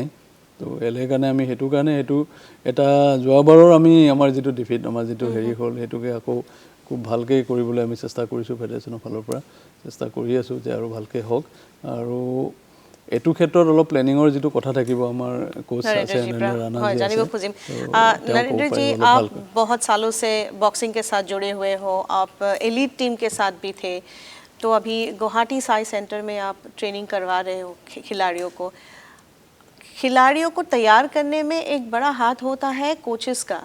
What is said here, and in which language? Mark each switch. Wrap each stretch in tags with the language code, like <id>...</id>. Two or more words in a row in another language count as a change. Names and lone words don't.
<as>তো এলেৰ কাৰণে আমি সেইটো এটা যোৱাবাৰৰ আমাৰ যিটো ডিফিট, আমাৰ যিটো হ'ল, সেইটোকে আকৌ খুব ভালকৈ কৰিবলৈ আমি চেষ্টা কৰিছোঁ। ফেডাৰেশ্যনৰ ফালৰ পৰা চেষ্টা কৰি আছোঁ যে আৰু ভালকৈ হওক। আৰু এইটো ক্ষেত্ৰত অলপ প্লেনিঙৰ যিটো কথা থাকিব, আমাৰ কোচ আছে নৰেন্দ্ৰ ৰাণা जी</as> <hi>जानिब खुजिम। नरेंद्र जी, आप बहुत सालों से बॉक्सिंग के साथ जुड़े हुए हो, आप एलीट टीम के साथ भी थे, तो अभी गुवाहाटी साई सेंटर में आप ट्रेनिंग करवा रहे हो खिलाड़ियों को तैयार करने में एक बड़ा हाथ होता है कोचेस का।</hi>